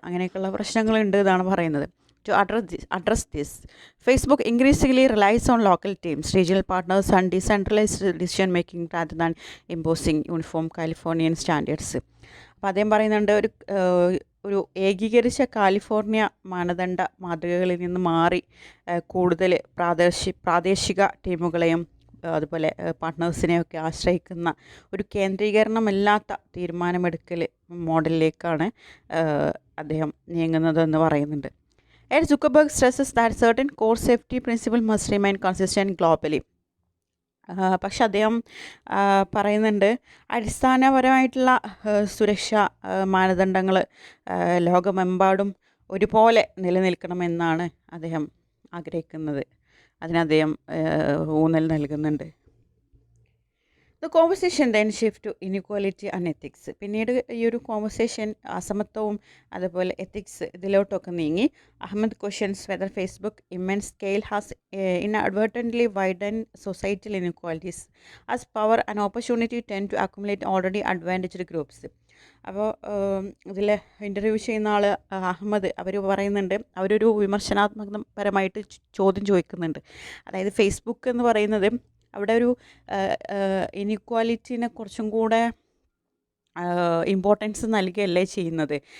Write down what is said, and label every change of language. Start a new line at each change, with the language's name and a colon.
Malayalam: അങ്ങനെയൊക്കെയുള്ള പ്രശ്നങ്ങളുണ്ട് എന്നാണ് പറയുന്നത്.
English: To address this, Facebook increasingly relies on local teams, regional partners and decentralized decision making rather than imposing uniform Californian standards.
Malayalam: അപ്പോൾ അദ്ദേഹം പറയുന്നുണ്ട്, ഒരു ഏകീകരിച്ച കാലിഫോർണിയ മാനദണ്ഡ മാതൃകകളിൽ നിന്ന് മാറി കൂടുതൽ പ്രാദേശിക ടീമുകളെയും അതുപോലെ പാർട്ട്നേഴ്സിനെയൊക്കെ ആശ്രയിക്കുന്ന ഒരു കേന്ദ്രീകരണമില്ലാത്ത തീരുമാനമെടുക്കൽ മോഡലിലേക്കാണ് അദ്ദേഹം നീങ്ങുന്നതെന്ന് പറയുന്നുണ്ട്.
English: Ed Zuckerberg stresses that certain core safety principles must remain consistent globally.
Malayalam: പക്ഷെ അദ്ദേഹം പറയുന്നുണ്ട് അടിസ്ഥാനപരമായിട്ടുള്ള സുരക്ഷാ മാനദണ്ഡങ്ങൾ ലോകമെമ്പാടും ഒരുപോലെ നിലനിൽക്കണമെന്നാണ് അദ്ദേഹം ആഗ്രഹിക്കുന്നത്. അതിന് അദ്ദേഹം ഊന്നൽ നൽകുന്നുണ്ട്.
English: The conversation then shift to inequality and ethics.
Malayalam: പിന്നീട് ഈ ഒരു കോൺവെർസേഷൻ അസമത്വവും അതുപോലെ എത്തിക്സ് ഇതിലോട്ടൊക്കെ നീങ്ങി.
English: Ahmed questions whether Facebook immense scale has inadvertently widen societal inequalities as power and opportunity tend to accumulate already advantaged groups.
Malayalam: അപ്പോൾ ഇതിൽ ഇൻ്റർവ്യൂ ചെയ്യുന്ന ആൾ അഹമ്മദ് അവർ പറയുന്നുണ്ട്, അവരൊരു വിമർശനാത്മകപരമായിട്ട് ചോദ്യം ചോദിക്കുന്നുണ്ട്. അതായത് ഫേസ്ബുക്ക് എന്ന് പറയുന്നത് അവിടെ ഒരു ഇനിക്വാലിറ്റിനെ കുറച്ചും കൂടെ ഇമ്പോർട്ടൻസ് നൽകുകയല്ലേ ചെയ്യുന്നത്.